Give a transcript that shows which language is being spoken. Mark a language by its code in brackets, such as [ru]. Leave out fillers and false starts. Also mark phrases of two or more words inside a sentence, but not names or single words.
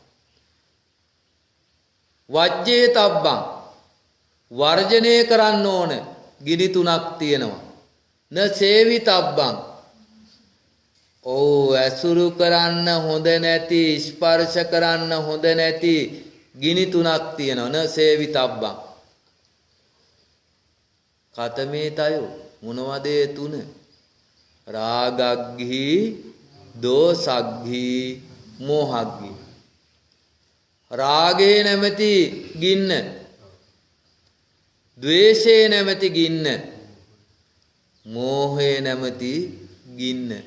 [si] වජ්ජේතබ්බං වර්ජනය කරන්න ඕන ගිනි තුනක් තියෙනවා. [pi] න සේවිතබ්බං [si] ඇසුරු කරන්න හොඳ නැති, ස්පර්ශ කරන්න හොඳ නැති ගිනි තුනක් තියෙනවා. [pi] න සේවිතබ්බං. කතමේ තයෝ [si] මොනවද ඒ තුන? [pi] රාගග්ගි, දෝසග්ගි, මෝහග්ගි. [si] රාගේ නැමැති ගින්න, ද්වේෂේ නැමැති ගින්න, මෝහේ නැමැති ගින්න.